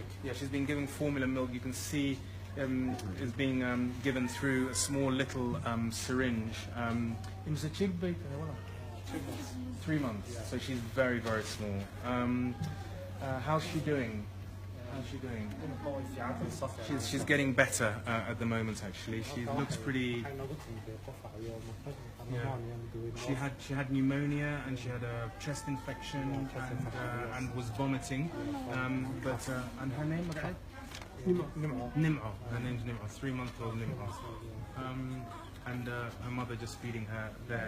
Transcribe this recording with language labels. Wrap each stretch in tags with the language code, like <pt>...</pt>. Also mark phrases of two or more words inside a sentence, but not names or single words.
<en>Yeah, she's been given formula milk. You can see is being given through a small little syringe. It was a chick baby. 3 months. Yeah. So she's very small. How's she doing? How's she doing?</en> <so>imika way fiican tahay soo fiican</so> <en>She's getting better at the moment. Actually, she looks pretty.</en> <so>waxay noogu timid qof caawiyo marka</so> <en>Yeah. She had pneumonia and she had a chest infection and was vomiting. And her name was Nim'o. Her name's Nim'o. 3-month-old Nim'o. And her mother just feeding her there.</en>